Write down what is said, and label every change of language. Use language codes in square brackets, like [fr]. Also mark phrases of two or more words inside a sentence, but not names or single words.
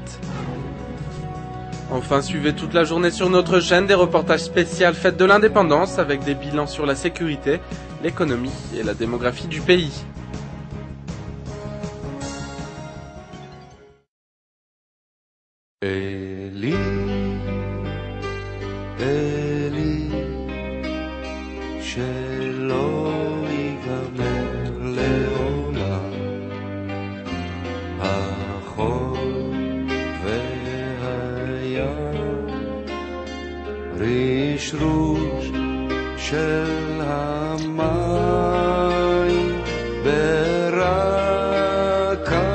[fr] Enfin, suivez toute la journée sur notre chaîne des reportages spéciaux Fête de l'Indépendance avec des bilans sur la sécurité, l'économie et la démographie du pays. [he] Eli, Eli, שלא ייגמר לעולם, החול והים, רשרוש של המים, ברק